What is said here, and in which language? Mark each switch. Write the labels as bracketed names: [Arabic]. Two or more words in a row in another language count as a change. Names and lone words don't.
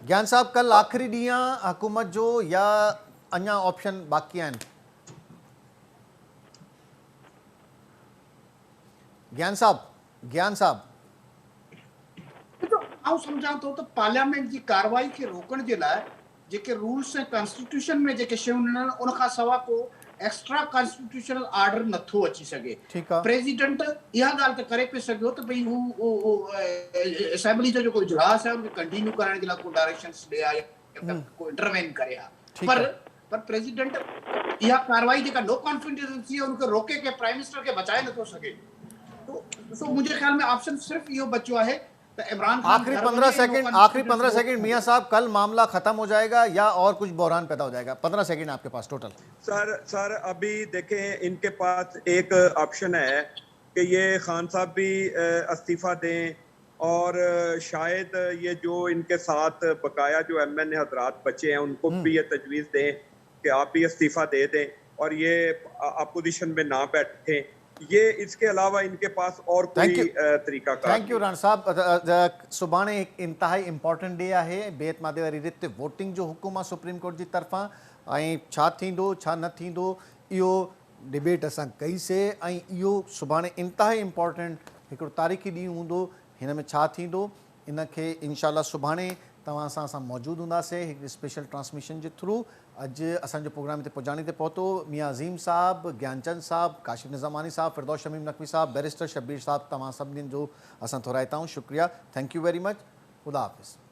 [Sindhi] ज्ञान साहब, कल आख़िरी ॾींहुं आहे हुकूमत जो या अञा ऑप्शन बाक़ी आहिनि? ज्ञान साहब आउं सम्झां थो त पार्लियामेंट जी कार्रवाई खे रोकण जे लाइ जेके रूल्स ऐं कॉन्स्टिट्यूशन में जेके शयूं आहिनि, उन खां सवाइ को [English] extra constitutional order [Sindhi] नथो अची सघे। प्रेसिडेंट इहा ॻाल्हि त करे पियो सघियो त भई हू असेंबली जो जेको इजलास आहे उनखे कंटिन्यू करण जे लाइ को डायरेक्शंस ॾे या को इंटरवेन करे हा। पर प्रेसिडेंट इहा कार्रवाई जेका [English] no confidence [Sindhi] है उनखे रोके के [English] prime minister [Sindhi] खे बचाए नथो सघे। [Urdu] تو مجھے خیال میں [Sindhi] ऑप्शन सिर्फ इहो बचो आहे त इमरान खान। [Urdu] آخری 15 سیکنڈ میاں صاحب، کل معاملہ ختم ہو جائے گا یا اور کچھ بحران پیدا ہو جائے گا? 15 سیکنڈ آپکے پاس ٹوٹل. سر ابھی دیکھیں، ان کے پاس ایک آپشن ہے کہ یہ خان صاحب بھی استعفیٰ دیں اور شاید یہ جو ان کے ساتھ بقایا جو MN حضرات بچے ہیں ان کو بھی یہ تجویز دیں کہ آپ بھی استعفیٰ دے دیں اور یہ اپوزیشن میں نہ بیٹھیں. یہ اس کے علاوہ ان کے پاس اور کوئی طریقہ کا. [English] thank you राणा साहब। [Sindhi] सुभाणे एक इंतहाई [English] important day [Sindhi] आहे। बेतमादे वारी रीत वोटिंग जो हुकुम आहे सुप्रीम कोर्ट जी तरफ़ां, ऐं छा थींदो छा न थींदो इहो डिबेट असां कईसीं, ऐं इहो सुभाणे इंतहाई इंपॉर्टेंट हिकिड़ो तारीख़ी ॾींहुं हूंदो। हिन में छा थींदो इनखे इंशाल्लाह सुभाणे तव्हां सां मौजूदु हूंदासीं हिकिड़ी [English] special transmission [Sindhi] जे थ्रू। अॼु असांजो प्रोग्राम हिते पहुचाणे ते पहुतो। मियां अज़ीम साहब, ज्ञानचंद साहब, काशिफ निज़ामानी साहब, फिरदौस शमीम नक़वी साहब, बैरिस्टर शब्बीर साहब, तव्हां सभिनीनि जो असां थोराईंदा आहियूं। [Urdu] शुक्रिया, [English] thank you very much. [Urdu] خدا حافظ.